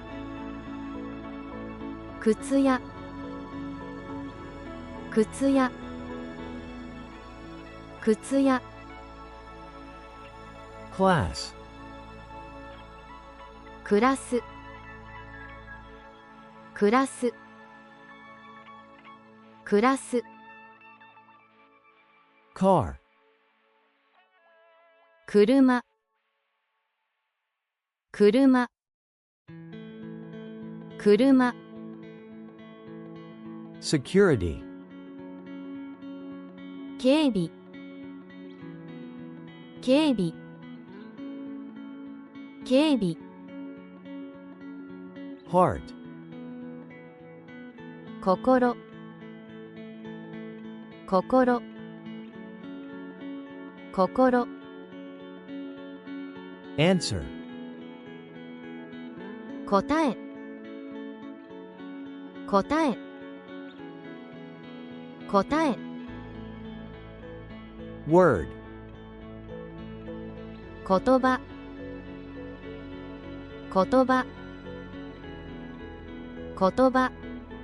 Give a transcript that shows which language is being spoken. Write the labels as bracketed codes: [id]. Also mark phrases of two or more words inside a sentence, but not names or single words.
[ja] 靴屋靴屋靴屋 [en] Class. [ja] クラスクラスクラス [en] Car. [ja] 車車車 [en] Security. [ja] 警備警備警備 [en] Heart. [ja] 心心心 [en] Answer. [ja] 答え答え答え [en] Word. [ja] 言葉言葉言葉